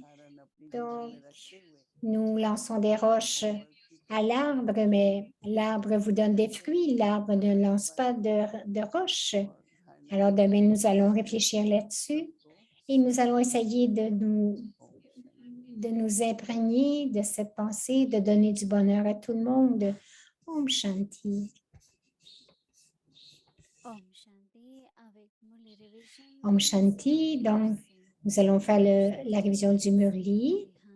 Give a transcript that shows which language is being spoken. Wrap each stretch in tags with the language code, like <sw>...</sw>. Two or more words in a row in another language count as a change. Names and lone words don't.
<fr>Donc, nous lançons des roches à l'arbre, mais l'arbre vous donne des fruits, l'arbre ne lance pas de roches. Alors, demain, nous allons réfléchir là-dessus et nous allons essayer de nous imprégner de cette pensée, de donner du bonheur à tout le monde.</fr> <hi>Om Shanti. Om Shanti</hi> <fr>avec Murli Revision.</fr> <hi>Om Shanti.</hi> <fr>Donc, nous allons faire la révision du Murli.</fr>